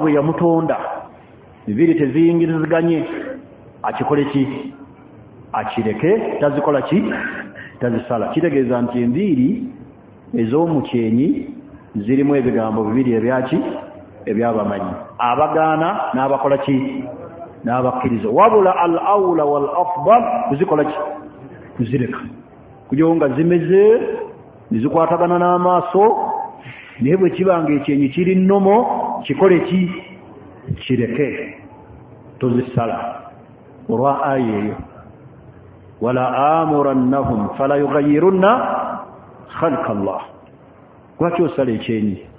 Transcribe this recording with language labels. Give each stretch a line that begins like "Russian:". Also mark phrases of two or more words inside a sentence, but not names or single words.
Ganda: bwe yamutonda enviiri teziyingiriziganye akikole ki akireke tazikola ki tazisala kitegeeza nti enviiri ez'omukyenyi zirimu ebigambo bibiri ebyaki ebyabamanyi abagaana n'abakola ki n'abakkiriza wabula al
Arabic: أولى والأفضل
Ganda: kuzikola ki kuzireka kujawo nga zimeze nizikwatagana n'amaaso naye bwe kibanga ekyenyi kiri nnomo kikole ki kireke tozisala olwa aya eyo
Arabic: ولآمرنهم فليغيرن خلق الله
Ganda: lwaki osala ekyenyi